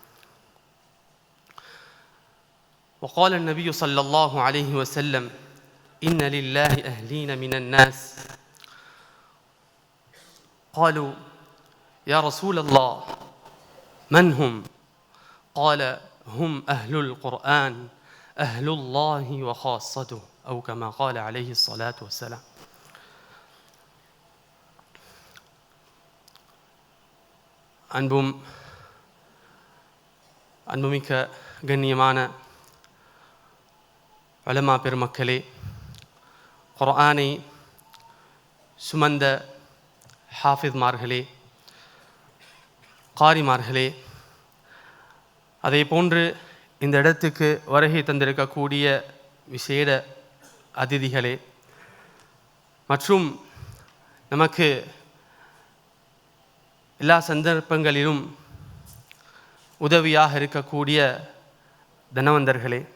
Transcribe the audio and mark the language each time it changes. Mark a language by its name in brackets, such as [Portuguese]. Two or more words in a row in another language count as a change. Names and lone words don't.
[Arabic] وقال النبي صلى الله عليه وسلم: إن لله أهلين من الناس. قالوا: يا رسول الله من هم؟ قال: هم أهل القرآن، أهل الله وخاصته، أو كما قال عليه الصلاة والسلام. [Tamil] அன்புமிக்க கண்ணியமான உலமா பெருமக்களே, குர்ஆனை சுமந்த ஹாஃபித்மார்களே, காரிமார்களே, அதே போன்று இந்த இடத்துக்கு வருகை தந்திருக்கக்கூடிய விசேட அதிதிகளே, மற்றும் நமக்கு எல்லா சந்தர்ப்பங்களிலும் உதவியாக இருக்கக்கூடிய தனவந்தர்களே,